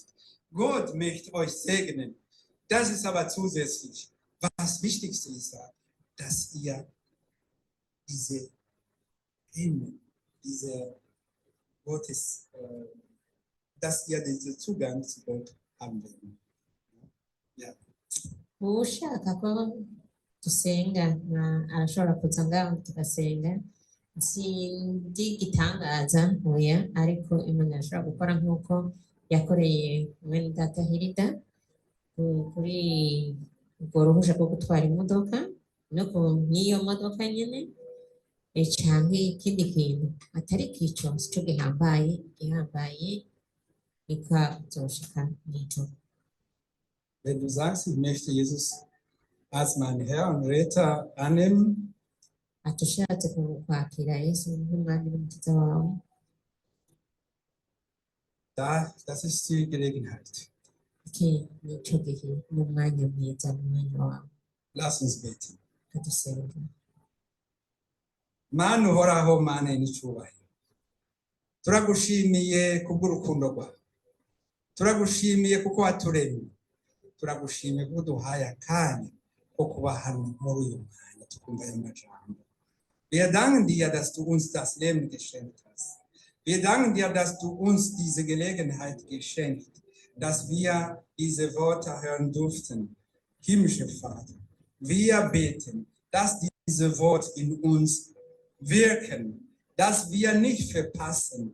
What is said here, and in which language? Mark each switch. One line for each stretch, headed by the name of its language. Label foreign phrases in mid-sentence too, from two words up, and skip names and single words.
German: Gott möchte euch segnen. Das ist aber zusätzlich. Was Wichtigste ist, dass ihr diese Gottes, dass ihr diesen Zugang zu Gott haben werdet. Ja.
Kinyarwanda: Ushaka ko dusenga arashobora kuza ngaho tugasenga. Sindi igitangaza oya, ariko Imana irashobora gukora nk'uko yakoreye mwene data Hilda kuri urwo ruhushya rwo gutwara imodoka no ku n'iyo modoka nyine cyangwa ikindi kintu atari kico cyo gihambaye ikazoshika n'ijoro.
German: Wenn du sagst, ich möchte Jesus als mein Herr und Retter annehmen,
Kinyarwanda: atushatse kwakira Yesu nk'umwami n'umukiza wawe,
German: das ist die Gelegenheit.
Kinyarwanda: iki nicyo gihe n'umwanya mwiza n'umwanya wawe.
German: Lass uns beten.
Kinyarwanda: Kadusenga. Mana uhoraho, Mana n'icyubahiro, turagushimiye kubw'urukundo rwawe, turagushimiye kuko waturemye, turagushimiye kuko uduhaye akanya ko kuba hano muri uyu mwanya tukumva aya majambo.
German: Wir danken dir, dass du uns das Leben geschenkt hast. Wir danken dir, dass du uns diese Gelegenheit geschenkt, dass wir diese Worte hören durften. Himmlischer Vater, wir beten, dass diese Worte in uns wirken, dass wir nicht verpassen.